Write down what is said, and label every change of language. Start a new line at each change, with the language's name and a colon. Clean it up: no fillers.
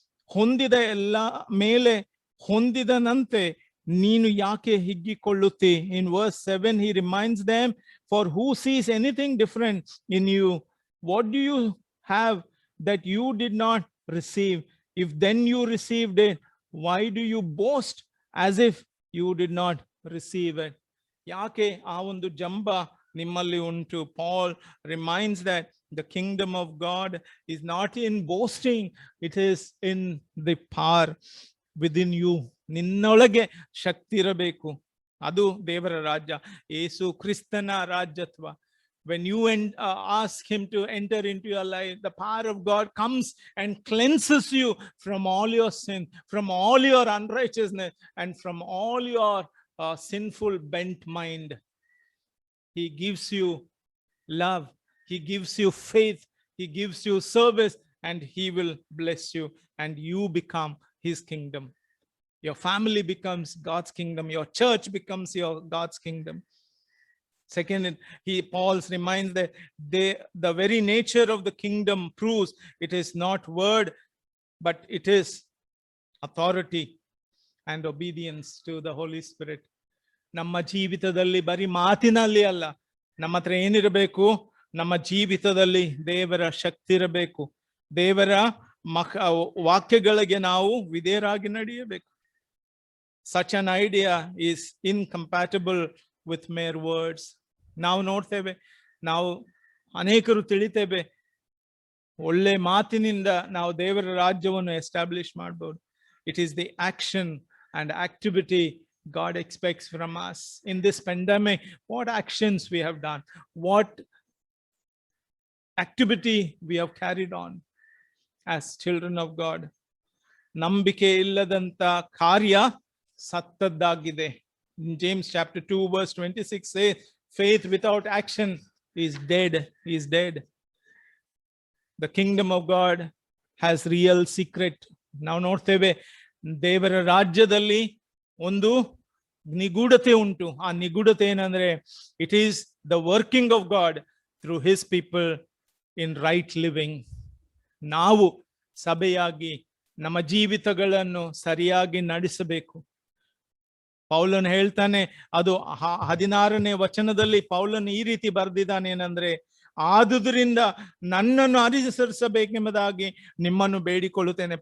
Kannada: ಹೊಂದಿದ ಎಲ್ಲ ಮೇಲೆ ಹೊಂದಿದನಂತೆ ನೀನು ಯಾಕೆ ಹಿಗ್ಗಿಕೊಳ್ಳುತ್ತಿ?
English: In verse 7 he reminds them, for who sees anything different in you? What do you have that you did not receive? If then you received it, why do you boast as if you did not receive it?
Kannada: ಯಾಕೆ ಆ ಒಂದು ಜಂಬ ನಿಮ್ಮಲ್ಲಿ ಉಂಟು?
English: Paul reminds that the kingdom of God is not in boasting, it is in the power within you.
Kannada: ನಿನ್ನೊಳಗೆ ಶಕ್ತಿ ಇರಬೇಕು. ಅದು ದೇವರ ರಾಜ್ಯ, ಯೇಸು ಕ್ರಿಸ್ತನ ರಾಜ್ಯತ್ವ.
English: When you ask him to enter into your life, the power of God comes and cleanses you from all your sin, from all your unrighteousness, and from all your sinful bent mind. He gives you love, he gives you faith, he gives you service, and he will bless you, and you become his kingdom. Your family becomes God's kingdom. Your church becomes your God's kingdom. Second, Paul reminds that the very nature of the kingdom proves it is not word, but it is authority and obedience to the Holy Spirit.
Kannada: ನಮ್ಮ ಜೀವಿತದಲ್ಲಿ ಬರೀ ಮಾತಿನಲ್ಲಿ ಅಲ್ಲ, ನಮ್ಮ ಹತ್ರ ಏನಿರಬೇಕು? ನಮ್ಮ ಜೀವಿತದಲ್ಲಿ ದೇವರ ಶಕ್ತಿ ಇರಬೇಕು. ದೇವರ ವಾಕ್ಯಗಳಿಗೆ ನಾವು ವಿಧೇಯರಾಗಿ ನಡೆಯಬೇಕು.
English: Such an idea is incompatible with mere words.
Kannada: ನಾವು ನೋಡ್ತೇವೆ, ನಾವು ಅನೇಕರು ತಿಳಿತೇವೆ, ಒಳ್ಳೆ ಮಾತಿನಿಂದ ನಾವು ದೇವರ ರಾಜ್ಯವನ್ನು ಎಸ್ಟಾಬ್ಲಿಷ್ ಮಾಡಬಹುದು.
English: It is the action and activity God expects from us. In this pandemic, what actions we have done, what activity we have carried on as children of God.
Kannada: ನಂಬಿಕೆ ಇಲ್ಲದಂತ ಕಾರ್ಯ ಸತ್ತದ್ದಾಗಿದೆ.
English: James chapter 2 verse 26 says, faith without action is dead, is dead. The kingdom of God has real secret.
Kannada: ನಾವು ನೋಡ್ತೇವೆ, ದೇವರ ರಾಜ್ಯದಲ್ಲಿ ಒಂದು ನಿಗೂಢತೆ ಉಂಟು. ಆ ನಿಗೂಢತೆ ಏನಂದ್ರೆ,
English: it is the working of God through his people in right living.
Kannada: ನಾವು ಸಭೆಯಾಗಿ ನಮ್ಮ ಜೀವಿತಗಳನ್ನು ಸರಿಯಾಗಿ ನಡೆಸಬೇಕು. ಪೌಲನು ಹೇಳ್ತಾನೆ, ಅದು 16ನೇ ವಚನದಲ್ಲಿ ಪೌಲನು ಈ ರೀತಿ ಬರೆದಿದ್ದಾನೆ ಏನಂದ್ರೆ, ಆದುದರಿಂದ ನನ್ನನ್ನು ಅನುಸರಿಸಬೇಕೆಂಬುದಾಗಿ ನಿಮ್ಮನ್ನು ಬೇಡಿಕೊಳ್ಳುತ್ತೇನೆ.